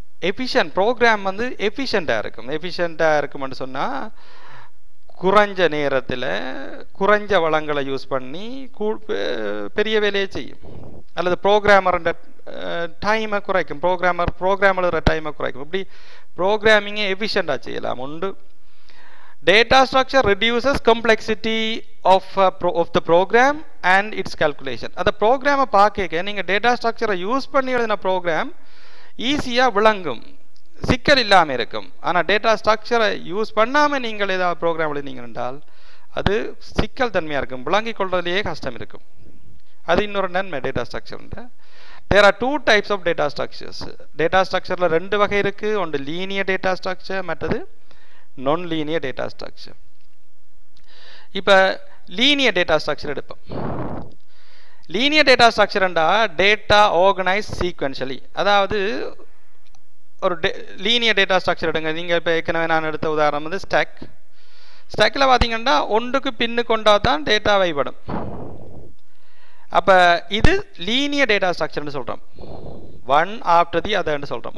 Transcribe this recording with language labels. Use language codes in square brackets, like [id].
[ta] Efficient program வந்து எஃபிஷியண்ட்டாக இருக்கும். எஃபிஷியண்ட்டாக இருக்கும்னு சொன்னால் குறைஞ்ச நேரத்தில் குறைஞ்ச வளங்களை யூஸ் பண்ணி பெரிய வேலையை செய்யும். அல்லது ப்ரோக்ராமரோட டைமை குறைக்கும், ப்ரோக்ராம் எழுதுகிற டைமை குறைக்கும். இப்படி ப்ரோக்ராமிங்கை எஃபிஷியண்ட்டாக செய்யலாம் உண்டு. [en] Data structure reduces complexity of the program and its calculation. [ta] அந்த ப்ரோக்ராமை பார்க்க நீங்கள் டேட்டா ஸ்ட்ரக்சரை யூஸ் பண்ணி எழுதின ப்ரோக்ராம் ஈஸியாக விளங்கும், சிக்கல் இல்லாமல் இருக்கும். ஆனால் டேட்டா ஸ்ட்ரக்சரை யூஸ் பண்ணாமல் நீங்கள் ஏதாவது ப்ரோக்ராம் எழுதினீங்க என்றால் அது சிக்கல் தன்மையாக இருக்கும், விளங்கிக் கொள்றதுலேயே கஷ்டம் இருக்கும். அது இன்னொரு நன்மை data structure. [en] There are two types of data structures. [ta] Data ஸ்ட்ரக்சரில் ரெண்டு வகை இருக்குது. ஒன்று லீனியர் டேட்டா ஸ்ட்ரக்சர், மற்றது [en] non-linear data structure. இப்போ linear data structure எடுப்போம். linear data structure என்றா data organized sequentially. [ta] அதாவது ஒரு linear data structure எடுங்க. நீங்கள் இப்போ ஏற்கனவே நான் எடுத்த உதாரணம் வந்து ஸ்டாக்கில் பார்த்தீங்கன்னா ஒன்றுக்கு பின்னு கொண்டா தான் டேட்டா வைப்படும். அப்போ இது லீனியர் டேட்டா ஸ்ட்ரக்சர்னு சொல்கிறோம். [en] one after the அதர்ன்னு [ta] சொல்கிறோம்.